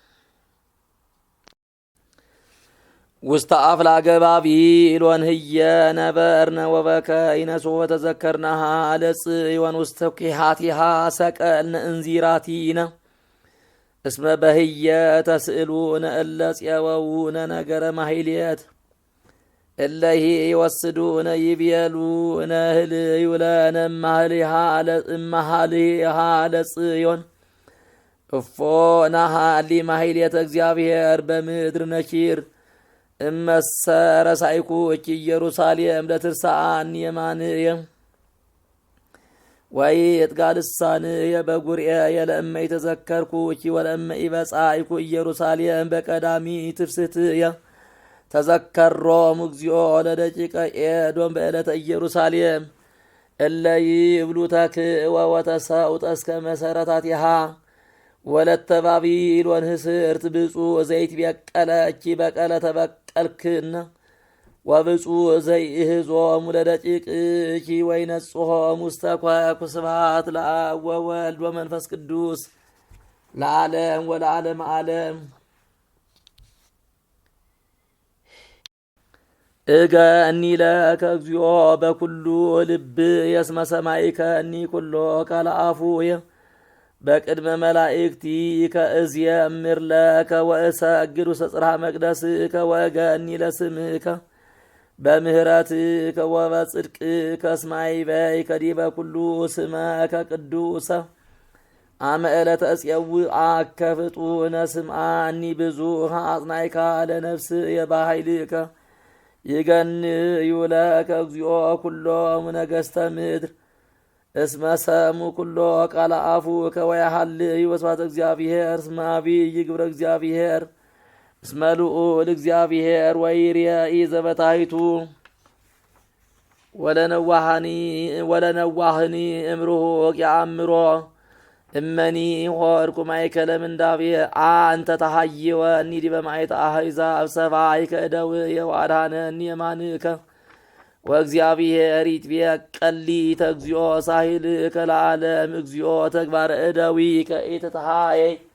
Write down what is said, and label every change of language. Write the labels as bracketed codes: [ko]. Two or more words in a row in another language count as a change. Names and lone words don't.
[gez] ውስተ አፍላገ ባቢል ወንህየ ነበርነ ወበከይነ ሶበ ተዘከርናሃ ለጽዮን ውስተ ኲሃቲሃ ሰቀልነ እንዚራቲነ እስመ በህየ ተስእሉነ እለ ፄወውነ ነገረ ማሕሌት እለሂ ይወስዱነ ይቤሉነ ህልዩ ለነ እማሃልይሃ ለጽዮን እፎ ናሃሊ ማሕሌተ እግዚአብሔር በምድር ነኪር እመሰረ ሳይኩኪ ኢየሩሳሌም ለትርሳአኒ የማንየ ወይ የጥጋልሳንየ በጉርኤየ ለእመ ይተዘከርኩኪ ወለእመ ይበጻይኩ ኢየሩሳሌም በቀዳሚ ትፍስትየ ተዘከሮሙ እግዚኦ ለደቂቀ ኤዶም በዕለተ ኢየሩሳሌም እለ ይብሉ ተክእወ ወተሰውጠ እስከ መሰረታቲሃ ወለተ ባቢል ወንህስርት ብፁዕ ዘይትበቀለኪ በቀለ ተበቀልክነ ወብፁዕ ዘይእህዞሙ ለደቂቅኪ ወይነጽሖሙ ውስተ ኳኩ ስብሐት ለአብ ወወልድ ወመንፈስ ቅዱስ ለዓለም ወለዓለመ ዓለም። እገኒ ለከ እግዚኦ በኩሉ ልብ የስመ ሰማይከኒ ኩሎ ቃለ አፉየ በቅድመ መላእክቲ ከእዝየምር ለከ ወእሰግድ ውስተ ጽርሐ መቅደስከ ወእገኒ ለስምከ በምህረትከ ወበጽድቅከ እስመ ይቤይከ ዲበ ኩሉ ስመከ ቅዱሰ አመ ዕለተ እፄውዐከ ፍጡነ ስምዓኒ ብዙኃ አጽናዕከ ለነፍስየ በኃይልከ ይገንዩ ለከ እግዚኦ ኩሎሙ ነገሥተ ምድር እስመ ሰሙ ኩሎ ቃለ አፉከ ወያሃልዩ ወስብሐተ እግዚአብሔር እስመ ዐቢይ ግብረ እግዚአብሔር እስመ ልዑል እግዚአብሔር ወይሬኢ ዘበታሕቱ ወለነዋህኒ እምርሁቅ የአእምሮ እመኒ ሆርኩ ማእከለ ምንዳቤ አንተ ተሃይወኒ ዲበ ማእተ አሕዛብ ሰብአይከ እደውየ ወአድኀነኒ የማንከ ወእግዚአብሔር ይትቤቀሊተ እግዚኦ ሳሂልከ ለዓለም እግዚኦ ተግባረ እደዊከ ኢትትሃየይ